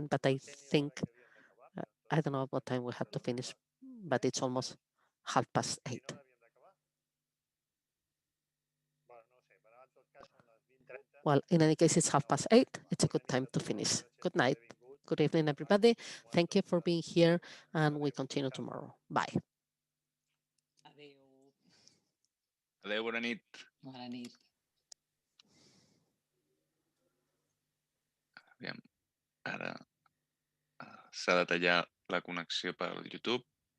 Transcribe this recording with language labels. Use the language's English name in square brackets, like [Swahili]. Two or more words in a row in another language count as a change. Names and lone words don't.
[English] But I think, I don't know what time we have to finish, but it's almost 8:30. Well, in any case, it's 8:30. It's a good time to finish. Good night. Good evening, everybody. Thank you for being here, and we continue tomorrow. Bye. [Catalan] Adéu, bona nit. Bona nit. Aviam, ara s'ha de tallar la connexió per YouTube.